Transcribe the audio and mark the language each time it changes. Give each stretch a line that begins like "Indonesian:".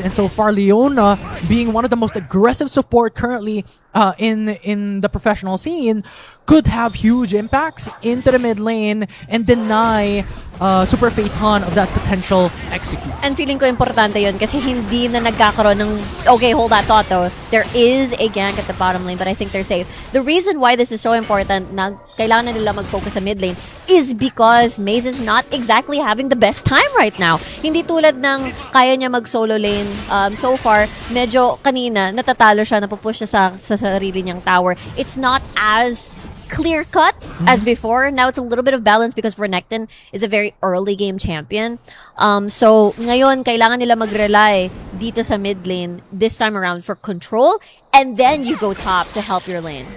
English: And so far, Leona, being one of the most aggressive support currently in the professional scene, could have huge impacts into the mid lane and deny Super Fate Han of that potential execute.
Filipino: And feeling ko importante yun kasi hindi na nagkakaroon ng,
English: okay, hold that thought though. There is a gank at the bottom lane, but I think they're safe. The reason why this is so important
Filipino: na kailangan nila mag-focus sa mid lane
English: is because Maze is not exactly having the best time right now.
Filipino: Hindi tulad ng kaya niya mag-solo lane. So far, medyo kanina natatalo siya, napupush siya sa sarili niyang tower.
English: It's not as clear-cut as before. Now it's a little bit of balance because Renekton is a very early game champion.
Filipino: So ngayon, kailangan nila mag-rely dito sa mid lane
English: this time around for control, and then you go top to help your lane.